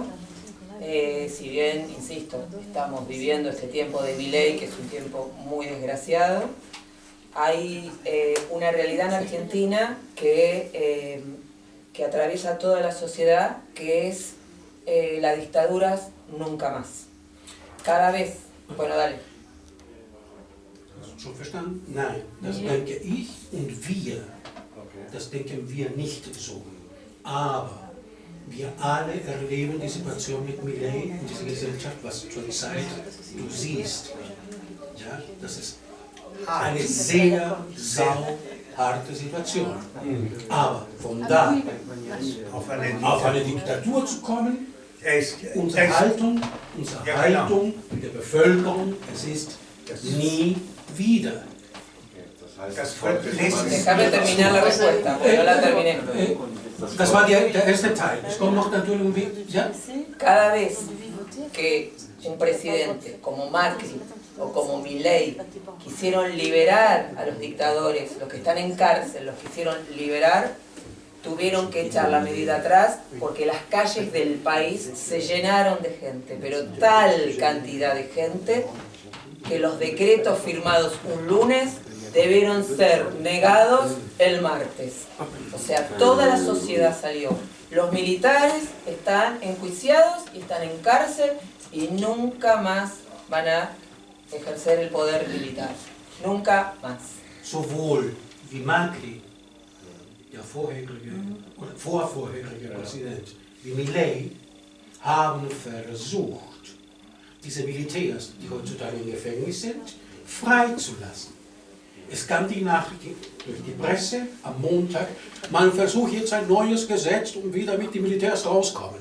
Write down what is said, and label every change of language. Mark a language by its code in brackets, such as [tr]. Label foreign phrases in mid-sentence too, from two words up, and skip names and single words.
[es] Si bien, insisto, estamos viviendo este tiempo de Milei, que es un tiempo muy desgraciado, hay una realidad en Argentina que atraviesa toda la sociedad, que es la dictadura nunca más. Cada vez, bueno, dale. [de] Hast du schon verstanden? Nein, das denke ich und wir, das denken wir nicht so. Aber wir alle erleben die Situation mit Milei in dieser Gesellschaft, was zurzeit du siehst. Ja, das ist eine sehr harte Situation. Aber von da auf eine Diktatur zu kommen, unsere Haltung der Bevölkerung, es ist nie wieder. [es] Déjame terminar la respuesta, porque no la terminé. [de] Das war der erste Teil. Es kommt noch natürlich, [es] ¿ya? Cada vez que un presidente como Macri o como Milei quisieron liberar a los dictadores, los que están en cárcel, los quisieron liberar, tuvieron que echar la medida atrás porque las calles del país se llenaron de gente, pero tal cantidad de gente que los decretos firmados un lunes debieron ser negados el martes. O sea, toda la sociedad salió. Los militares están enjuiciados y están en cárcel y nunca más van a ejercer el poder militar. Nunca más. [de] Sowohl wie Macri, der vorherige oder vorvorherige Präsident, wie Milei haben versucht, diese Militärs, die heutzutage im Gefängnis sind, freizulassen. Es kam die Nachricht durch die Presse am Montag, man versucht jetzt ein neues Gesetz, um wieder mit den Militärs rauskommen.